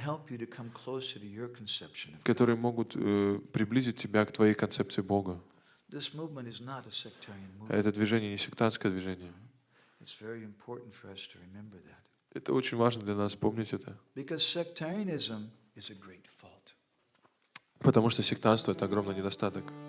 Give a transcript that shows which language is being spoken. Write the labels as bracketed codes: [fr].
[en] help you to come closer to your conception of God. [ru] которые могут приблизить тебя к твоей концепции Бога. [en] This movement is not a sectarian movement. [ru] Это движение не сектантское движение. [en] It's very important for us to remember that. [ru] Это очень важно для нас помнить это. [en] Because sectarianism is a great fault. [ru] Потому что сектантство — это огромный недостаток.